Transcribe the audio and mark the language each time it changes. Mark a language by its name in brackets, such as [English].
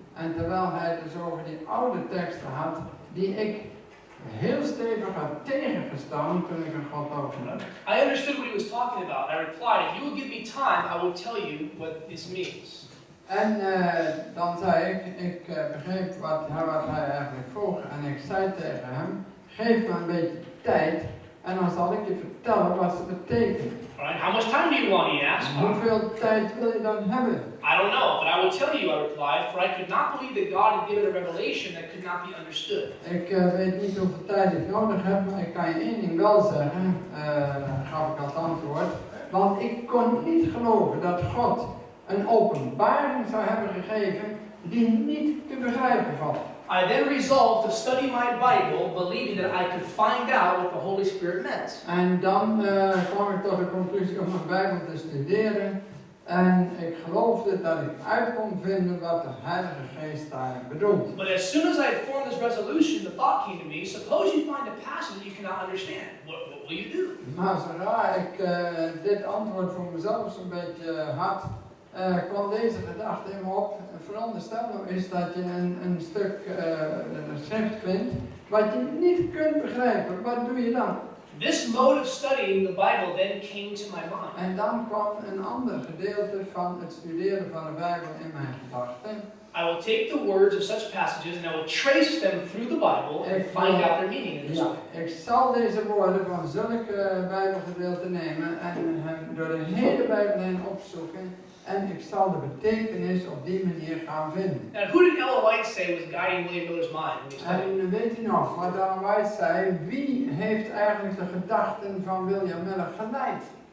[Dutch] En terwijl hij dus over die oude teksten had, die ik heel stevig had tegengestaan toen ik een godlogenaar was. [English] I understood what he was talking about. I replied, if you will give me time, I will tell you what this means. [Dutch] En dan zei ik begreep wat hij eigenlijk vroeg en ik zei tegen hem, geef me een beetje tijd en dan zal ik je vertellen wat ze betekent. [English] Alright, how much time do you want, he asked. [Dutch] Hoeveel tijd wil je dan hebben? [English] I don't know, but I will tell you, I replied, for I could not believe that God had given a revelation that could not be understood. [Dutch] Ik weet niet hoeveel tijd ik nodig heb, maar ik kan je één ding wel zeggen, gaf ik als antwoord. Want ik kon niet geloven dat God een openbaring zou hebben gegeven die niet te begrijpen valt. [English] I then resolved to study my Bible, believing that I could find out what the Holy Spirit meant. [Dutch] En dan kwam ik tot de conclusie om mijn Bijbel te studeren. En ik geloofde dat ik uit kon vinden wat de Heilige Geest daar bedoelt. [English] But as soon as I formed this resolution, the thought came to me, suppose you find a passage that you cannot understand. What will you do? [Dutch] Maar zodra ik dit antwoord voor mezelf zo'n beetje had, kwam deze gedachte in me op. Veronderstel nou is dat je een stuk schrift vindt wat je niet kunt begrijpen. Wat doe je dan? [English] This mode of studying the Bible then came to my mind. [Dutch] En dan kwam een ander gedeelte van het studeren van de Bijbel in mijn gedachten. [English] I will take the words of such passages and I will trace them through the Bible and find out their meaning in this way. [Dutch] Ik zal deze woorden van zulke Bijbelgedeelten nemen en hem door de hele Bijbel heen opzoeken. En ik zal de betekenis op die manier gaan vinden. [English] Now, who did Ellen White say was guiding William Miller's mind when he studied? [Dutch] En weet u nog wat Ellen White zei? Wie heeft eigenlijk de gedachten van William Miller geleid?